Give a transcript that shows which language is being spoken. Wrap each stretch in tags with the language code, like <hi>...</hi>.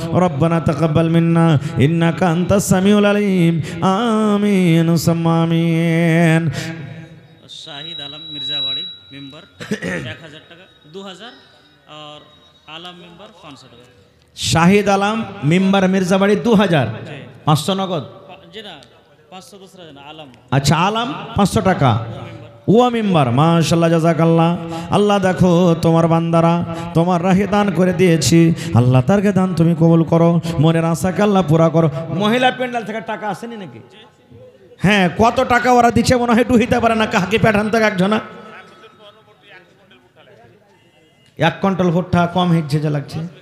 <ar>রব্বানা তাকাব্বাল মিন্না ইন্নাকা আনতাস সামিউল আলিম।</ar> <bn>আমিন সুম্মা আমিন। শাহিদ আলম মির্জাবাড়ি মেম্বার 1000 টাকা, 2000</bn> <hi>और आलम मेंबर</hi> <bn>500 টাকা। শাহিদ আলম মেম্বার মির্জাবাড়ি 2000, 500 নগদ। জি না 500</bn> <hi>दूसरा जना आलम।</hi> <bn>আচ্ছা আলম 500 টাকা ও মেম্বার। মাশাআল্লাহ জাযাকাল্লাহ। আল্লাহ দেখো তোমার বান্দারা তোমার রাহে দান করে দিয়েছি। আল্লাহ তারকে দান তুমি কবুল করো। মনের আশাকে আল্লাহ পুরা করো। মহিলা প্যান্ডেল থেকে টাকা আসেনি নাকি? হ্যাঁ, কত টাকা ওরা দিচ্ছে মনে হয় ডুহিতে পারে না। কাকে পাঠান থেকে একজনা 1 কুইন্টাল ভুট্টা কম হচ্ছে যা লাগছে।</bn>